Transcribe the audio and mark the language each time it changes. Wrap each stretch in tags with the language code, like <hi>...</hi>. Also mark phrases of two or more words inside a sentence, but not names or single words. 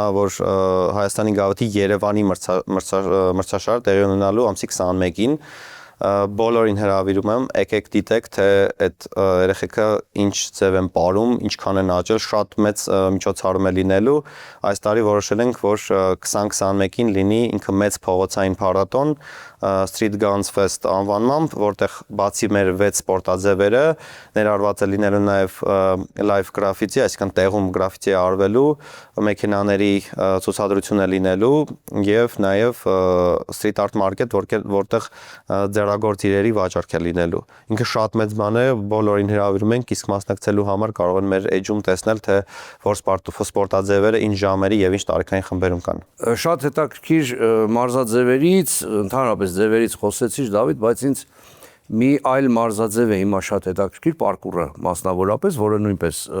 <hy>որ Հայաստանի գավաթի Երևանի մրցաշարը տեղի ունենալու ամսի 21-ին բոլորին հրավիրում եմ, եկեք դիտեք, թե այդ երեխեքը ինչ ձև են ապրում, ինչքան են աճել, շատ մեծ միջոցառում է լինելու։ Այս տարի որոշել ենք, որ 2021-ին լինի ինքը մեծ փողոցային փառատոն, Street Guns Fest անվանմամբ, որտեղ բացի մեր 6 սպորտաձևերը ներառված է լինելու նաև</hy> <en>live graffiti,</en> <hy>այսինքն տեղում գրաֆիտի արվելու, մեքենաների ցուցադրություն է լինելու եւ նաև</hy> <en>street art market,</en> <hy>որտեղ ձեռագործ իրերի վաճառք է լինելու։ Ինքը շատ մեծ բան է, բոլորին հրավիրում ենք, իսկ մասնակցելու համար կարող են մեր էջում տեսնել, թե որ սպորտաձևերը ինչ ժամերի եւ ինչ տարիքային խմբերում կան։ Շատ հետաքրքիր մարզաձևերից, ընդհանրապես ձևերից խոսեցիր, Դավիթ, բայց ինձ մի այլ մարզաձև է հիմա շատ հետաքրքիր, պարկուրը մասնավորապես, որը նույնպես</hy>